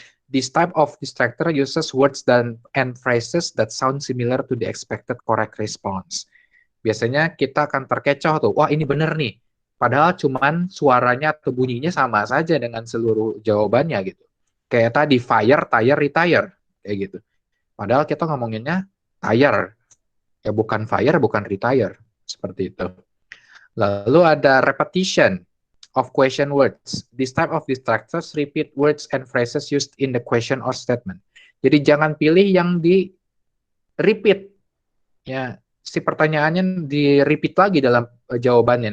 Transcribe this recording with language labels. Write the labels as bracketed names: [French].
[English] This type of distractor uses words and phrases that sound similar to the expected correct response. [Indonesian] Biasanya kita akan terkecoh tuh, wah ini bener nih. Padahal cuman suaranya atau bunyinya sama saja dengan seluruh jawabannya gitu. Kayak tadi, [English] fire, tire, retire. [Indonesian] Kayak gitu. Padahal kita ngomonginnya tire. Ya bukan fire, bukan retire. Seperti itu. Lalu ada [English] repetition of question words. This type of distractors repeat words and phrases used in the question or statement. [Indonesian] Jadi jangan pilih yang di repeat. Ya, si pertanyaannya di repeat lagi dalam jawabannya.